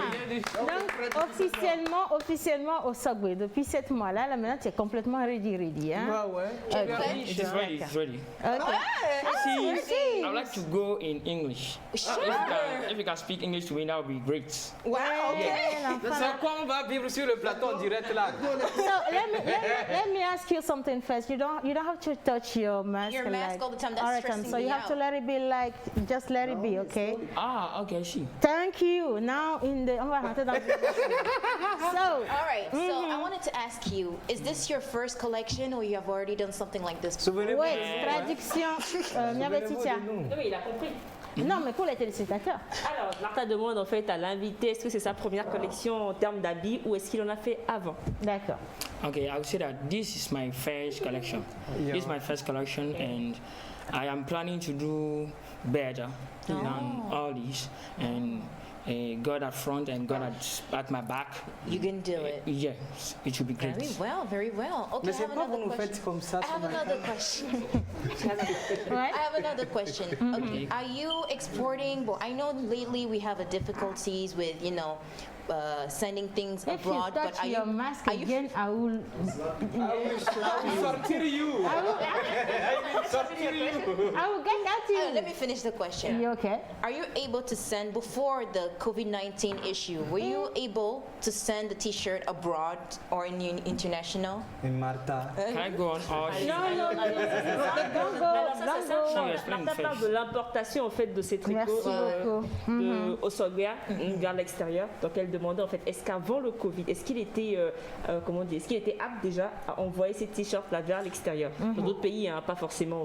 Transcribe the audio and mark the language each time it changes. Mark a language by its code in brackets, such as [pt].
[fr] Donc officiellement au Subway, depuis 7 mois là maintenant tu es complètement ready. Hein? [en] It is ready. Okay. I would like to go in English. Sure. If you can speak English to me, that would be great. Wow, okay. [fr] C'est quoi on va vivre sur le plateau en direct là. [en] So let me ask you something first. You don't have to touch your mask. Your mask all the time. That's stressing so you have to let it be like, just let it be, okay? Okay, I see. Thank you. Now [fr] on va rentrer dans [en] all right. So I wanted to ask you, is this your first collection or you have already done something like this? Wait, traduction. [fr] Oui, il a compris. Non, mais pour les téléspectateurs. Alors, Martha demande en fait à l'invité, est-ce que c'est sa première collection en termes d'habits ou est-ce qu'il en a fait avant? D'accord. [en] Okay, I would say that this is my first collection. This is my first collection, and I am planning to do better than all these. And God at front and God at my back. You can do it. Yes, it will be great. Very well. Okay, I have another question. I have another question. Okay, are you exporting? Well, I know lately we have difficulties with, sending things abroad. If you touch your mask again, I will sortir you. I will get at you. Let me finish the question. You okay? Are you able to send, before the COVID-19 issue, were you able to send the t-shirt abroad or in international? And Martha. Can I go on? No. Don't go. [fr] Martha parle de l'importation en fait de ces tricots au Sogbia vers l'extérieur. Donc elle demandait en fait, est-ce qu'avant le Covid, est-ce qu'il était, est-ce qu'il était apte déjà à envoyer ces t-shirts là vers l'extérieur? Dans d'autres pays, hein, pas forcément.